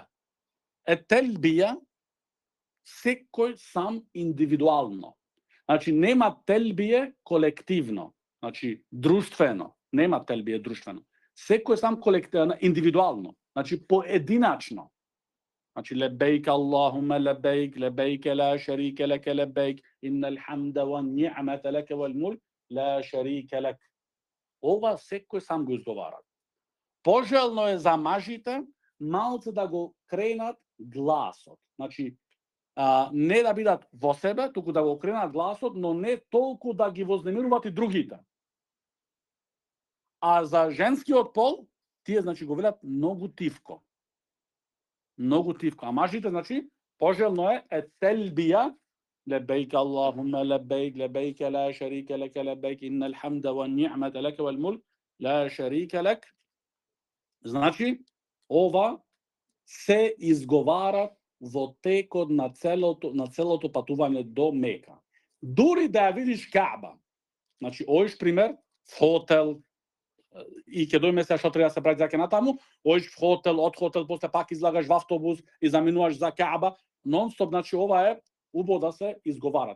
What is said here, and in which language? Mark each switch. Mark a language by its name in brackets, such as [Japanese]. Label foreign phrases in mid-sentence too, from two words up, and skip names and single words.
[Macedonian] Етелбија секој сам индивидуално. Значи нема телбие колективно, значи друштвено, нема телбие друштвено. Секој сам колективно, индивидуално, значи поединачно. [Arabic] Значи لبيك اللهم لبيك لبيك لا شريك لك لبيك إن الحمد والنعمة لك والملك لا شريك لك. [Macedonian] Ова секој сам го изговара. Пожелно е за мажите малце да го кренат гласот. Значи не да бидат во себе, туку да го кренат гласот, но не толку да ги вознемируваат и другите. А за женскиот пол, тие значи го велат многу тивко. Многу тивко. А мажите значи пожелно е телбија, [Arabic] لبيك اللهم لبيك لبيك لا شريك لك لبيك إن الحمد والنعمة لك والملك لا شريك لك. [Macedonian] Значи ова се изговара во текот на целото патување до Мека. Дури да ја видиш Каба, значи оиш пример, хотел, и ќе дојме се што треба да се прави за натаму, оиш хотел, од хотел, после пак излагаш во автобус и заминуваш за Каба, нон-стоп, значи ова е убаво да се изговарат.